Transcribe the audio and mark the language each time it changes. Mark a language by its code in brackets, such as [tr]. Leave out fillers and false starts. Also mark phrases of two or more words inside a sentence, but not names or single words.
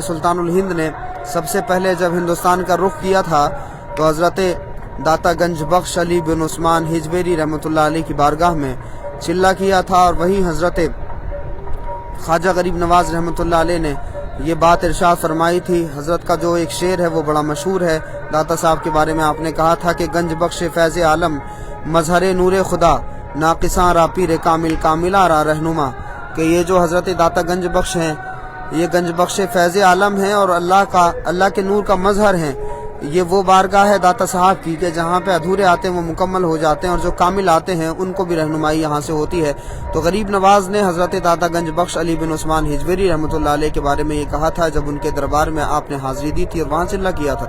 [ur] سلطان الہند نے سب سے پہلے جب ہندوستان کا رخ کیا تھا تو حضرت داتا گنج بخش علی بن عثمان ہجویری رحمۃ اللہ علیہ کی بارگاہ میں چلہ کیا تھا، اور وہیں حضرت خواجہ غریب نواز رحمۃ اللہ علیہ نے یہ بات ارشاد فرمائی تھی۔ حضرت کا جو ایک شعر ہے وہ بڑا مشہور ہے، داتا صاحب کے بارے میں آپ نے کہا تھا کہ [fa] گنج بخش فیض عالم مظہر نور خدا ناقصاں را پیر کامل کاملہ را رہنما، [ur] کہ یہ جو حضرت داتا گنج بخش ہیں یہ گنج بخش فیض عالم ہیں اور اللہ کے نور کا مظہر ہیں، یہ وہ بارگاہ ہے داتا صاحب کی کہ جہاں پہ ادھورے آتے ہیں وہ مکمل ہو جاتے ہیں، اور جو کامل آتے ہیں ان کو بھی رہنمائی یہاں سے ہوتی ہے۔ تو غریب نواز نے حضرت داتا گنج بخش علی بن عثمان ہجویری رحمۃ اللہ علیہ کے بارے میں یہ کہا تھا جب ان کے دربار میں آپ نے حاضری دی تھی اور وہاں چلہ کیا تھا۔